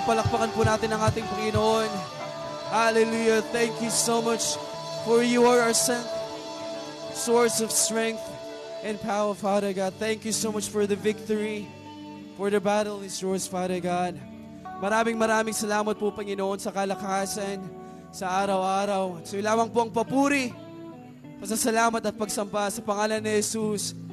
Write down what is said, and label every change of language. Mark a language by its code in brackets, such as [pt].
[tl] Palakpakan po natin ang ating Panginoon. [en] Hallelujah. Thank you so much. For you are our source of strength and power, Father God. Thank you so much for the victory. For the battle is yours, Father God. [tl] Maraming salamat po, Panginoon, sa kalakasan, sa araw-araw. So lamang po ang papuri, pasasalamat at pagsamba sa pangalan ni Jesus.